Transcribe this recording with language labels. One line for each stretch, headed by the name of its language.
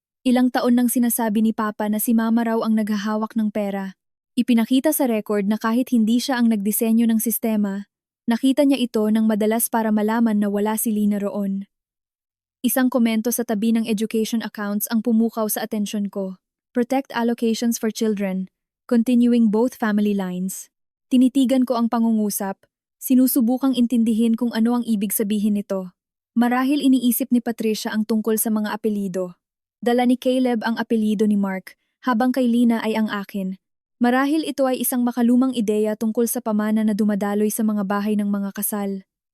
Filipino: Ilang taon nang sinasabi ni Papa na si Mama raw ang naghahawak ng pera. Ipinakita sa record na kahit hindi siya ang nagdisenyo ng sistema, Nakita niya ito ng madalas para malaman na wala si Lina roon. Isang komento sa tabi ng education accounts ang pumukaw sa atensyon ko.
English: Protect allocations for children, continuing both family lines.
Filipino: Tinitigan ko ang pangungusap, sinusubukang intindihin kung ano ang ibig sabihin nito. Marahil iniisip ni Patricia ang tungkol sa mga apelido. Dala ni Caleb ang apelido ni Mark, habang kay Lina ay ang akin. Marahil ito ay isang makalumang ideya tungkol sa pamana na dumadaloy sa mga bahay ng mga kasal.